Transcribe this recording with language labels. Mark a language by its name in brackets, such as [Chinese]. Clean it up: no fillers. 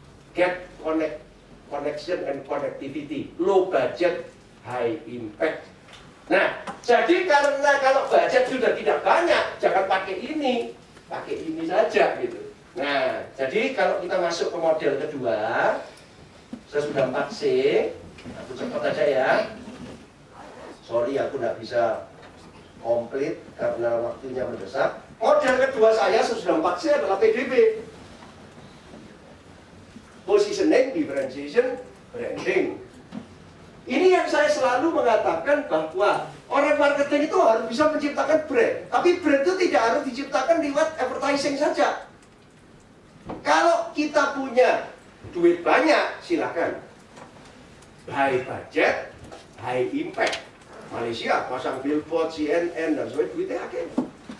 [English] Get connection and connectivity. Low budget high impact. [Indonesian] Nah, jadi karena kalau budget sudah tidak banyak, jangan pakai ini saja gitu. Nah, jadi kalau kita masuk ke model kedua, saya sudah 4C, aku cepat aja ya. Sorry, aku nggak bisa komplit karena waktunya mendesak. Model kedua saya sesudah 4C adalah PDB. [English] Positioning, differentiation, branding. [Indonesian] Ini yang saya selalu mengatakan bahwa orang marketing itu harus bisa menciptakan brand. Tapi brand itu tidak harus diciptakan lewat advertising saja. Kalau kita punya duit banyak, silakan. [English] High budget, high impact. [Indonesian] Malaysia pasang billboard, CNN, dan sebagainya, duitnya akhirnya.